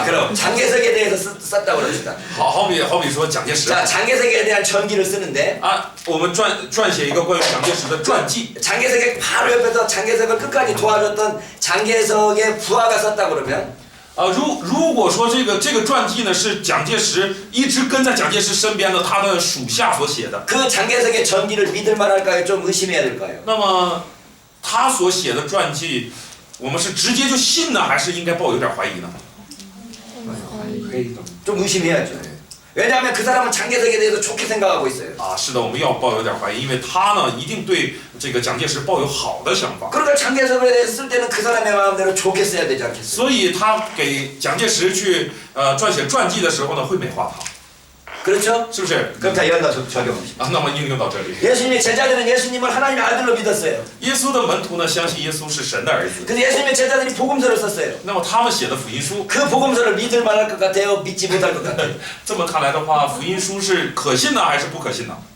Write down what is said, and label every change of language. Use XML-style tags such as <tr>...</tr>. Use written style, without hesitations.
<ko>아, 그럼 장개석에 대해서 썼다고 그럽시다.</ko> <zh>好比说蒋介石</zh> <ko>자, 장개석에 대한 전기를 쓰는데</ko> <zh>我们撰写一个关于蒋介石的传记。</zh> <ko>장개석의 바로 옆에서 장개석을 끝까지 도와줬던 장개석의 부하가 썼다고 그러면</ko> <zh>如果说这个传记呢是蒋介石一直跟在蒋介石身边的他的属下所写的，</zh> <ko>그 장개석의 전기를 믿을 만할까요? 좀 의심해야 될까요?</ko> <zh>那么他所写的传记，我们是直接就信呢，还是应该抱有点怀疑呢？</zh> <ko>좀 의심해야죠. 왜냐하면 그 사람은 장개석에 대해서 좋게 생각하고 있어요.</ko> <zh>是的，我们要抱有点怀疑，因为他呢一定对这个蒋介石抱有好的想法，</zh> <ko>그러니까 장개석에 대해서 쓸 때는 그 사람의 마음대로 좋게 써야 되지 않겠어요?</ko> <zh>所以他给蒋介石去撰写传记的时候呢，会美化他，</zh> <ko>그렇죠?</ko> <zh>是不是？</zh> <ko>그럼 다 연다 적용합니다.</ko> <zh>那么应用到这里，</zh> <ko>예수님의 제자들은 예수님을 하나님의 아들로 믿었어요.</ko> <zh>耶稣的门徒呢相信耶稣是神的儿子，</zh> <ko>근데 예수님의 제자들이 복음서를 썼어요.</ko> <zh>那么他们写的福音书，</zh> <ko>그 복음서를 믿을 만할 것 같아요? 믿지 못할 것 같아요?</ko> <zh>这么看来的话，福音书是可信呢还是不可信呢？</zh>